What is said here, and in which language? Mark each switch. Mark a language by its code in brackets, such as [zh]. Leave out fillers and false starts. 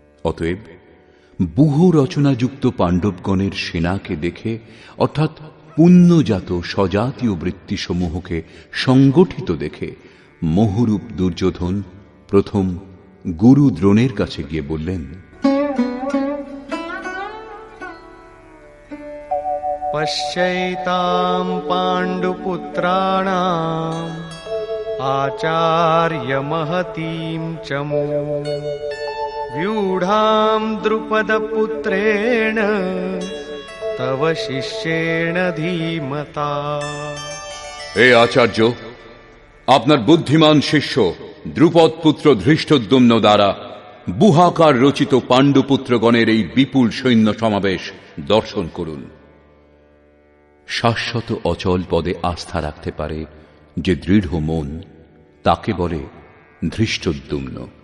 [bn] অতএব ব্যূহ রচনাযুক্ত পাণ্ডবগণের সেনাকে দেখে, অর্থাৎ পুণ্যজাত স্বজাতীয় বৃত্তিসমূহকে সংগঠিত দেখে মোহরূপ দুর্যোধন প্রথম গুরু দ্রোণের কাছে গিয়ে বললেন, [sa] पश्यैतां पाण्डुपुत्राणाम् आचार्यमहतीं च मूम् व्यूढां द्रुपदपुत्रेण तव शिष्येण धीमता। [bn] হে আচার্য, আপনার বুদ্ধিমান শিষ্য দ্রুপদ পুত্র ধৃষ্টদ্যুম্ন দ্বারা বুহাকার রচিত পাণ্ডুপুত্রগণের এই বিপুল সৈন্য সমাবেশ দর্শন করুন। শাশ্বত অচল পদে আস্থা রাখতে পারে যে দৃঢ় মন, তাকে বলে ধৃষ্টদ্যুম্ন।